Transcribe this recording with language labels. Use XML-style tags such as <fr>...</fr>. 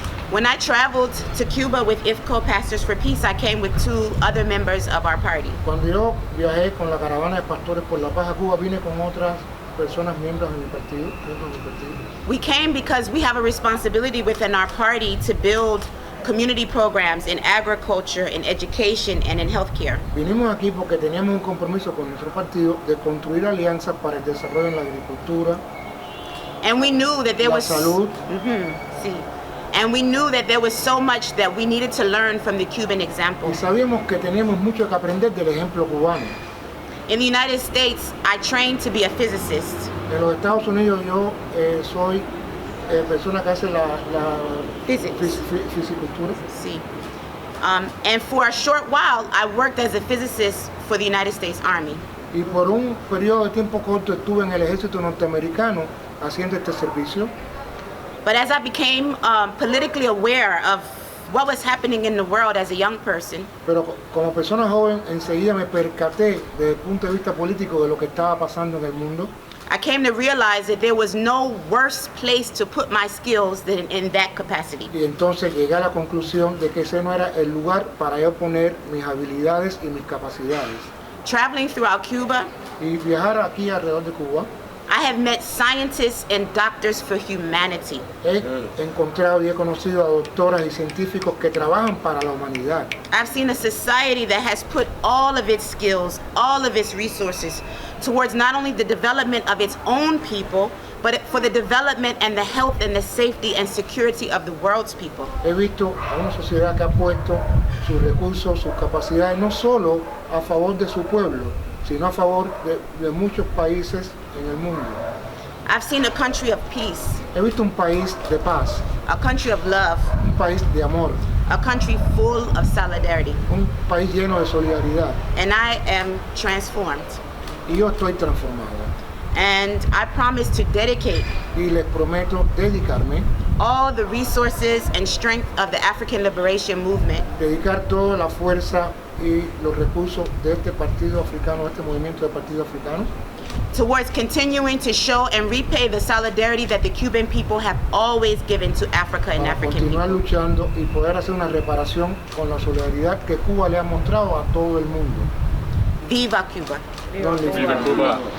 <en>When I traveled to Cuba with IFCO Pastors for Peace, I came with 2 other members of our party.</en> <es>Cuando yo viajé con la Caravana de Pastores por la Paz a Cuba, vine con otras personas miembros de mi partido.</es> <en>We came because we have a responsibility within our party to build community programs in agriculture, in education, and in healthcare.</en> <es>Vinimos aquí porque teníamos un compromiso con nuestro partido de construir alianzas para el desarrollo en la agricultura,</es> <en>And we knew that there</en> <es>la</es> <en>was</en> <es>salud,</es> <en>see, and we knew that there was so much that we needed to learn from the Cuban example.</en> <es>y sabíamos que teníamos mucho que aprender del ejemplo cubano.</es> <en>In the United States, I trained to be a physicist.</en> <es>En los Estados Unidos yo soy persona que hace la</es> <en>Physics.</en> <es>fisicultura.</es> <en>See. And for a short while, I worked as a physicist for the United States Army.</en> <es>Y por un periodo de tiempo corto estuve en el ejército norteamericano haciendo este servicio.</es> <en>But as I became politically aware of what was happening in the world as a young person,</en> <es>Pero como persona joven enseguida me percaté desde el punto de vista político de lo que estaba pasando en el mundo.</es> <en>I came to realize that there was no worse place to put my skills than in that capacity.</en> <es>Y entonces llegué a la conclusión de que ese no era el lugar para yo poner mis habilidades y mis capacidades.</es> <en>Traveling throughout Cuba,</en> <es>Y viajar aquí alrededor de Cuba,</es> <en>I have met scientists and doctors for humanity.</en> <es>he encontrado y he conocido a doctoras y científicos que trabajan para la humanidad.</es> <en>I've seen a society that has put all of its skills, all of its resources towards not only the development of its own people, but for the development and the health and the safety and security of the world's people.</en> <es>He visto a una sociedad que ha puesto sus recursos, sus capacidades, no solo a favor de su pueblo, sino a favor de muchos países en el mundo.</es> <en>I've seen a country of peace,</en> <es>He visto un país de paz,</es> <en>a country of love,</en> <es>un país de amor,</es> <en>a country full of solidarity,</en> <es>un país lleno de solidaridad.</es> <en>and I am transformed.</en> <es>Y yo estoy transformado.</es> <en>And I promise to dedicate</en> <es>Y les prometo dedicarme,</es> <en>all the resources and strength of the African Liberation Movement</en> <es>dedicar toda la fuerza y los recursos de este partido africano, este movimiento de partido africano,</es> <en>towards continuing to show and repay the solidarity that the Cuban people have always given to Africa and</en> <es>para</es> <en>African</en> <es>continuar</es> <en>people.</en> <es>luchando y poder hacer una reparación con la solidaridad que Cuba le ha mostrado a todo el mundo. Viva Cuba.</es> <en>Don't leave</en> <es>Viva Cuba.</es>